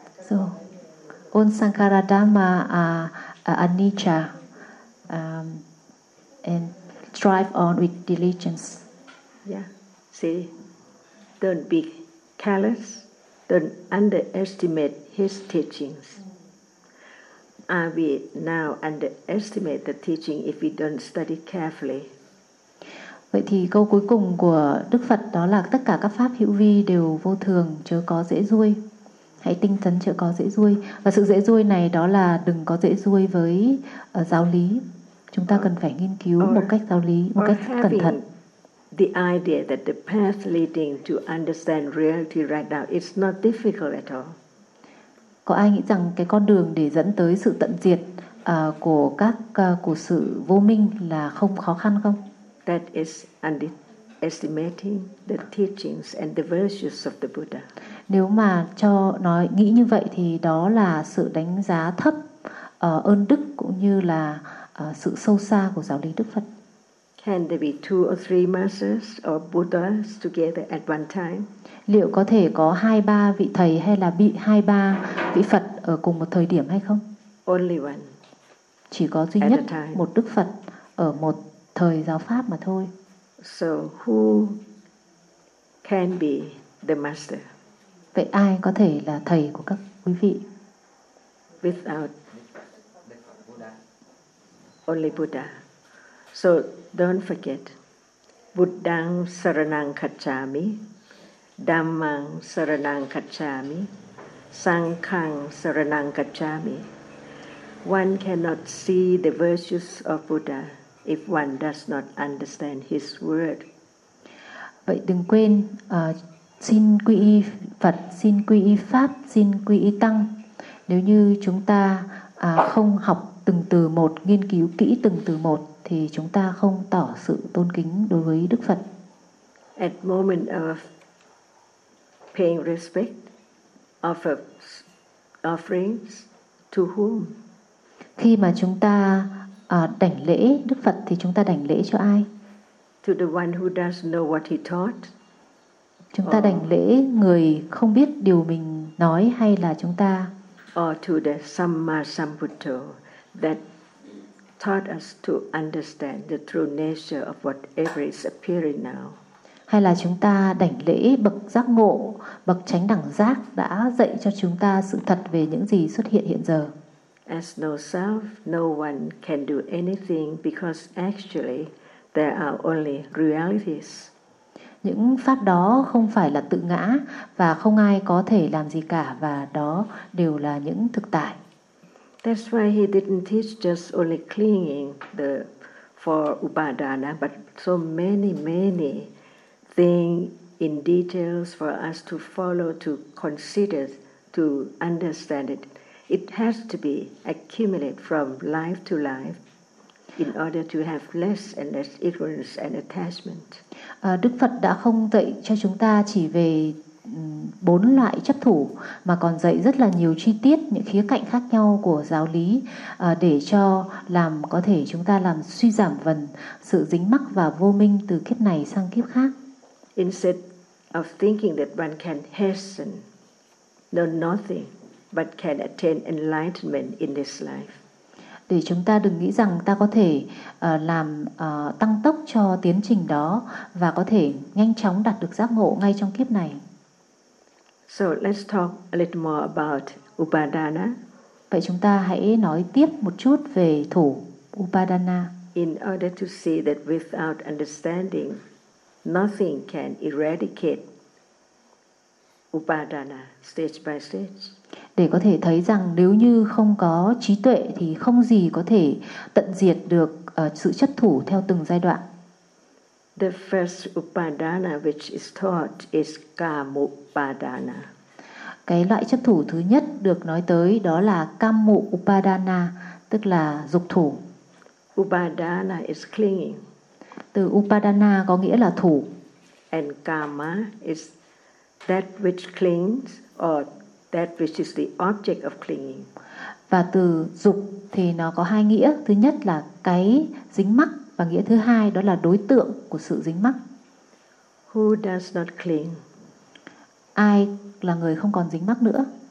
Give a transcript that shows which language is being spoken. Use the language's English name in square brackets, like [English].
[English] So, on [Pali] sankhara dhamma anicca [English] and strive on with diligence. Yeah. See, don't be careless. Don't underestimate his teachings. Are we now underestimate the teaching if we don't study carefully? [Vietnamese] Vậy thì câu cuối cùng của Đức Phật đó là tất cả các pháp hữu vi đều vô thường, chớ có dễ duôi. Hãy tinh tấn chớ có dễ duôi. Và sự dễ duôi này đó là đừng có dễ duôi với giáo lý. Chúng ta cần phải nghiên cứu một cách giáo lý, một cách cẩn thận. [English] The idea that the path leading to understand reality right now is not difficult at all. [Vietnamese] Có ai nghĩ rằng cái con đường để dẫn tới sự tận diệt của các của sự vô minh là không khó khăn không? [English] That is underestimating the teachings and the virtues of the Buddha. [Vietnamese] Nếu mà cho nói nghĩ như vậy thì đó là sự đánh giá thấp ơn đức cũng như là sự sâu xa của giáo lý Đức Phật. [English] Can there be two or three masters or Buddhas together at one time? [Vietnamese] Liệu có thể có hai ba vị thầy hay là bị hai ba vị Phật ở cùng một thời điểm hay không? [English] Only one. [Vietnamese] Chỉ có duy nhất một Đức Phật ở một thời giáo pháp mà thôi. [English] So who can be the master? [Vietnamese] Vậy ai có thể là thầy của các quý vị? [English] Without only Buddha. So don't forget, [Pali] Buddhang saranang kacchami, Dhammang saranang kacchami, Sangkhang saranang kacchami. [English] One cannot see the virtues of Buddha if one does not understand his word. [Vietnamese] Vậy đừng quên xin quy y Phật, xin quy y Pháp, xin quy y Tăng. Nếu như chúng ta không học từng từ một, nghiên cứu kỹ từng từ một, thì chúng ta không tỏ sự tôn kính đối với Đức Phật. [English] at moment of paying respect of offerings to whom? [Vietnamese] Khi mà chúng ta đảnh lễ Đức Phật thì chúng ta đảnh lễ cho ai? [English] To the one who doesn't know what he taught. [Vietnamese] Chúng ta đảnh lễ người không biết điều mình nói hay là chúng ta? [English] Or to the Samma Sambuddha that taught us to understand the true nature of whatever is appearing now. [Vietnamese] Hay là chúng ta đảnh lễ bậc giác ngộ, bậc chánh đẳng giác đã dạy cho chúng ta sự thật về những gì xuất hiện hiện giờ. [English] As no self, no one can do anything because actually there are only realities. [Vietnamese] Những pháp đó không phải là tự ngã và không ai có thể làm gì cả và đó đều là những thực tại. [English] That's why he didn't teach just only clinging the four upadana but so many many thing in details for us to follow, to consider, to understand it. It has to be accumulated from life to life in order to have less and less ignorance and attachment. [Vietnamese] Đức Phật đã không dạy cho chúng ta chỉ về bốn loại chấp thủ mà còn dạy rất là nhiều chi tiết, những khía cạnh khác nhau của giáo lý để cho làm có thể chúng ta làm suy giảm vần sự dính mắc và vô minh từ kiếp này sang kiếp khác. [English] Instead of thinking that one can hasten, know nothing, but can attain enlightenment in this life. [Vietnamese] Để chúng ta đừng nghĩ rằng ta có thể làm tăng tốc cho tiến trình đó và có thể nhanh chóng đạt được giác ngộ ngay trong kiếp này. [English] So let's talk a little more about upadana. [Vietnamese] Vậy chúng ta hãy nói tiếp một chút về thủ upadana. [English] In order to see that without understanding, nothing can eradicate upadana stage by stage. [Vietnamese] Để có thể thấy rằng nếu như không có trí tuệ thì không gì có thể tận diệt được sự chấp thủ theo từng giai đoạn. [English] The first upadana which is taught is kamu upadana. [Vietnamese] Cái loại chấp thủ thứ nhất được nói tới đó là kamu upadana, tức là dục thủ. [English] Upadana is clinging. [Vietnamese] Từ upadana có nghĩa là thủ. [English] And kama is that which clings or that which is the object of clinging. [Vietnamese] Và từ dục thì nó có hai nghĩa. Thứ nhất là cái dính mắc và nghĩa thứ hai đó là đối tượng của sự dính mắc. [English] Who does not cling? [Vietnamese] Ai là người không còn dính mắc nữa?